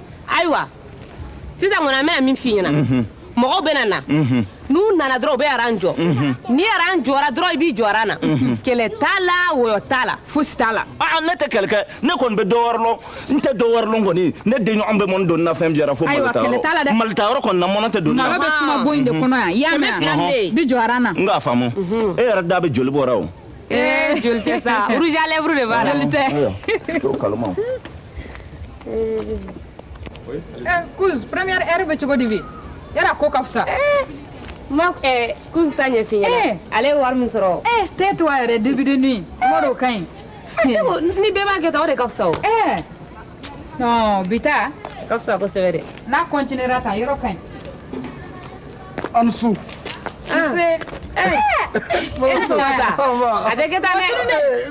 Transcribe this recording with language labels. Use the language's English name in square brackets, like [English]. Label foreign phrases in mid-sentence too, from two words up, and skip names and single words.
[Bambara] ayiwa sisan kɔni an bɛna min f'i ɲɛna mɔgɔw bɛ na na n'u nana dɔrɔn u bɛ aran jɔ ni aran jɔra dɔrɔn i b'i jɔ aran na kɛlɛ t'a la wɔyɔ t'a la fosi t'a la. ne tɛ kɛlɛ kɛ ne kɔni bɛ dɔ wɛrɛ lɔn n tɛ dɔ wɛrɛ lɔn kɔni ne den ɲɔgɔn bɛ mɔni don na fɛn jɛra fo ayiwa kɛlɛ t'a la dɛ mali ta yɔrɔ kɔni na mɔnɔ tɛ don na. nɔgɔ bɛ suma bon in de kɔnɔ yan i y'a mɛn yan bi jɔ aran na. n k'a faamu e yɛrɛ da bɛ joli bɔra o. joli tɛ sa [French] rouge à lèvres [Bambara] de b'a la. joli tɛ. to kalama. Kouz [French] première heure [Bambara] bɛ cogo di bi yala ko ka fisa. Kouz ta ɲɛ f'i ɲɛna ale ye wari min sɔrɔ. tais-toi yɛrɛ [French] début de nuit [Bambara] kuma dɔw ka ɲi. ni bɛɛ b'a kɛ tan o de ka fisa o. non bi ta ka fisa kosɛbɛ dɛ. n'a continuera tan yɔrɔ ka ɲi. an su. a tɛ kɛ tan dɛ.